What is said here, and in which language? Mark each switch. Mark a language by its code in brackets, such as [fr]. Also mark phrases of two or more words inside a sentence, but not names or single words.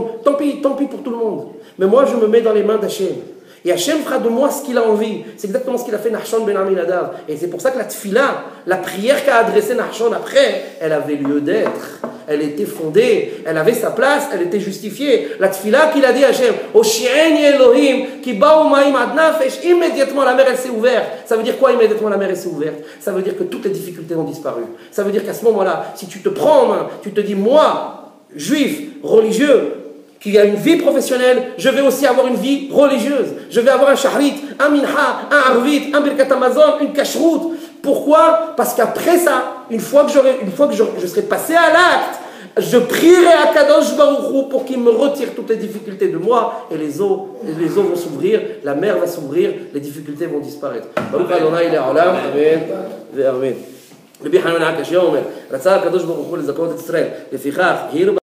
[fr] Tant pis pour tout le monde. Mais moi je me mets dans les mains d'Hachem. Et Hachem fera de moi ce qu'il a envie. C'est exactement ce qu'il a fait Nachshon ben Aminadav. Et c'est pour ça que la tfila, la prière qu'a adressée Nachshon après, elle avait lieu d'être. Elle était fondée, elle avait sa place, elle était justifiée. La tfila qu'il a dit à Hachem, [he] הושיעני אלהים כי באו מים עד נפש, [fr] immédiatement la mer elle s'est ouverte. Ça veut dire quoi immédiatement la mer elle s'est ouverte? Ça veut dire que toutes les difficultés ont disparu. Ça veut dire qu'à ce moment-là, si tu te prends en main, tu te dis, moi, juif, religieux, qui a une vie professionnelle, je vais aussi avoir une vie religieuse. Je vais avoir un shahrit, un minha, un arvit, un [he] ברכת המזון, [fr] une kashrut. Pourquoi? Parce qu'après ça, une fois que je serai passé à l'acte, je prierai à [he] קדוש ברוך הוא [fr] pour qu'il me retire toutes les difficultés de moi et les eaux vont s'ouvrir, la mer va s'ouvrir, les difficultés vont disparaître. [he] ברוך אדני לעולם אמן אמן. רבי חנן עקשיא אומר, רצה הקדוש ברוך הוא לזכות את ישראל, לפיכך